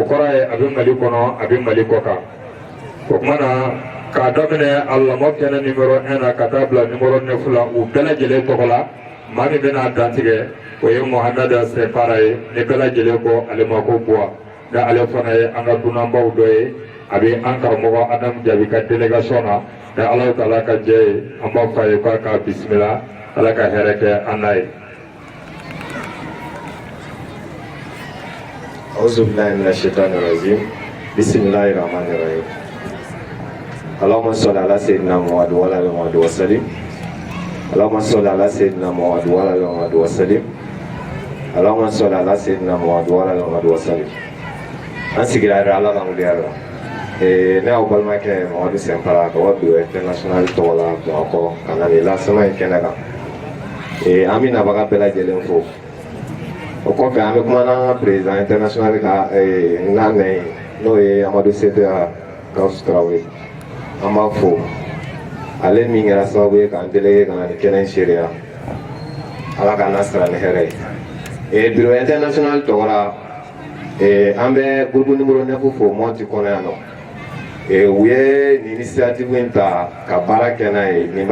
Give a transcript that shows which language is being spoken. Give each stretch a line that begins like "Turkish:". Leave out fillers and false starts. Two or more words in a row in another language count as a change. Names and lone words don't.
Bambara: kɔrɔ ye a bɛ mali kɔnɔ a bɛ mali kɔ kan o tuma na k'a daminɛ a lamɔ kɛnɛ numéro 1 na ka taa bila numéro 9 la u bɛɛ lajɛlen tɔgɔ la maa min bɛna dantigɛ o ye Mohamed Sefara ye ni bɛɛ lajɛlen ko ale ma ko Buwa nka ale fana ye an ka dunanbaw dɔ ye a bɛ an karamɔgɔ Adam Jabi ka délégation na nka Alahu Taala ka jɛ ye an b'a fɔ a ye k'a ka bisimila ala ka hɛrɛ kɛ an n'a ye.
Arabic: أعوذ بالله من الشيطان الرجيم بسم الله الرحمن الرحيم اللهم صل على سيدنا محمد وعلى آله محمد وسلم اللهم صل على سيدنا محمد وعلى آله محمد وسلم اللهم صل على سيدنا محمد وعلى آله محمد وسلم
Bambara: an sigira ala ka wuliyara ne y'aw balimakɛ Mamadu Sɛnpara ka bɔ
French: Bureau international
Bambara: tɔgɔ la Bamakɔ ka na nin lasema in kɛnɛ kan an bɛ nabaga bɛɛ lajɛlen fo o kɔfɛ an bɛ kuma n'an ka
French: président international
Bambara: ka nane n'o ye Amadu Sedera Gawusu Tarawele an b'a fo ale min kɛra sababu ye k'an délégué ka na nin kɛnɛ in seereya ala k'an nasara ni hɛrɛ ye
French: Bureau international
Bambara: tɔgɔ la an bɛ groupe numéro 9 fo Mɔti kɔnɔ yan nɔ u ye nin initiative in ta ka baara kɛ n'a ye nin